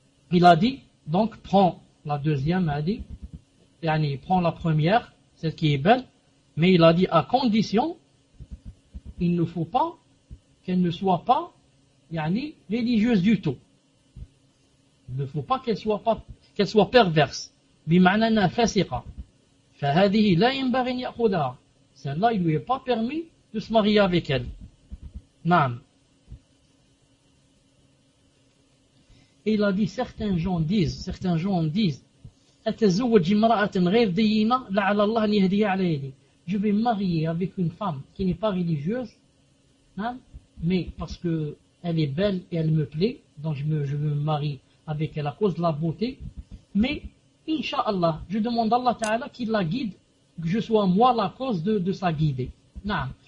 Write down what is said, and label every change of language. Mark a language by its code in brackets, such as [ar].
[fr] Il a dit, donc, prends la deuxième, elle a dit, yani, il prend la première, celle qui est belle, mais il a dit à condition, il ne faut pas qu'elle ne soit pas yani, religieuse du tout. Il ne faut pas qu'elle soit perverse. [ar] Bimanana fasiqa. فهذه لا ينبغي أن يأخذها. [fr] Celle-là, il ne lui est pas permis de se marier avec elle. [ar] Naam. [fr] Et il a dit, certains gens disent, [ar] أتزوج امرأة غير دينة لعل الله أن يهديها على يدي. [fr] Je vais marier avec une femme qui n'est pas religieuse, hein, mais parce qu'elle est belle et elle me plaît, donc je me marie avec elle à cause de la beauté. Mais, Inch'Allah, je demande à Allah Ta'ala qu'il la guide, que je sois moi la cause de sa guider. Naam.